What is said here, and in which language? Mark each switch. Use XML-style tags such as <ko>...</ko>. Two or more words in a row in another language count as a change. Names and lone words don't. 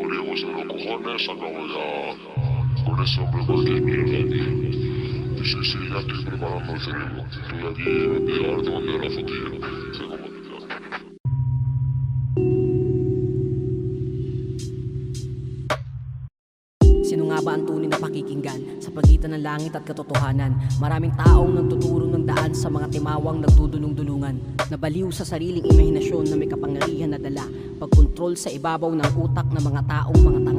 <es>tenemos cero cojones, acabo ya con ese hombre cualquier mierda, tío. Y sí, ya estoy preparando el cerebro. Estoy aquí, ahora te mandé la fotilla. Sé cómo te queda.</es> <tl>Sino nga ba ang tunay na pakikinggan sa pagitan ng langit at katotohanan? Maraming taong nagtuturo ng daan sa mga timawang nagdudulong-dulungan. Nabaliw sa sariling imahinasyon na may kapangyarihan na dala pagkontrol sa ibabaw ng utak ng mga taong mga tanga.</tl>